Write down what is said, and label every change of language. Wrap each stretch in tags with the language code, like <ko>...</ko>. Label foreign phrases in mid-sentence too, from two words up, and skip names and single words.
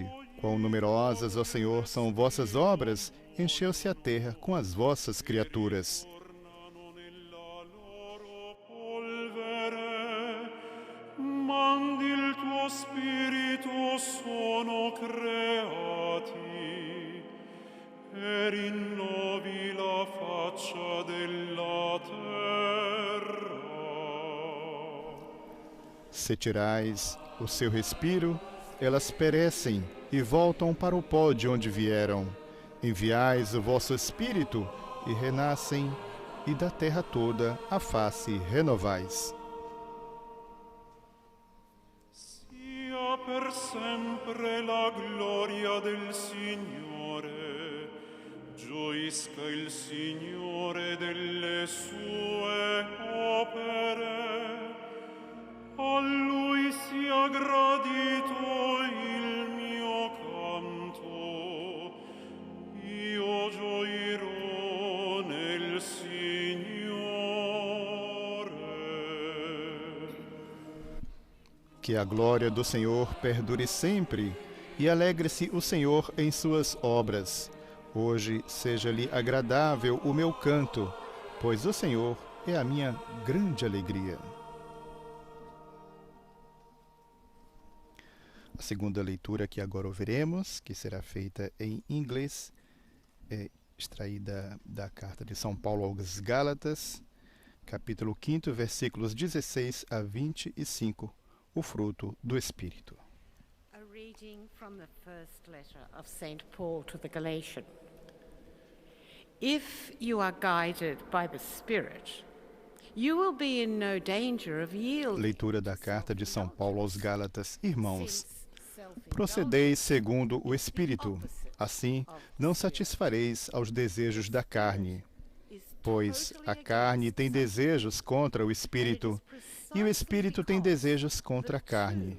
<pt>Quão numerosas, ó Senhor, são vossas obras, encheu-se a terra com as vossas criaturas.</pt> <it>Mandi il tuo spirito, sono creati, e rinnovi la faccia della terra.</it> <pt>Se tirais o seu respiro, elas perecem e voltam para o pó de onde vieram. Enviais o vosso Espírito e renascem, e da terra toda a face renovais.</pt> <it>Sia per sempre la gloria del Signore, gioisca il Signore delle sue opere. A Lui sia gradito il mio canto, io gioirò nel Signore.</it> <pt>Que a glória do Senhor perdure sempre, e alegre-se o Senhor em suas obras. Hoje seja-lhe agradável o meu canto, pois o Senhor é a minha grande alegria. A segunda leitura que agora ouviremos, que será feita em inglês, é extraída da carta de São Paulo aos Gálatas, capítulo 5, versículos 16 a 25, o fruto do Espírito.</pt> <en>A reading from the first letter of St. Paul to the Galatians. If you are guided by the Spirit, you will be in no danger of yielding.</en> <pt>Leitura da carta de São Paulo aos Gálatas. Irmãos, procedeis segundo o Espírito, assim não satisfareis aos desejos da carne. Pois a carne tem desejos contra o Espírito, e o Espírito tem desejos contra a carne.</pt>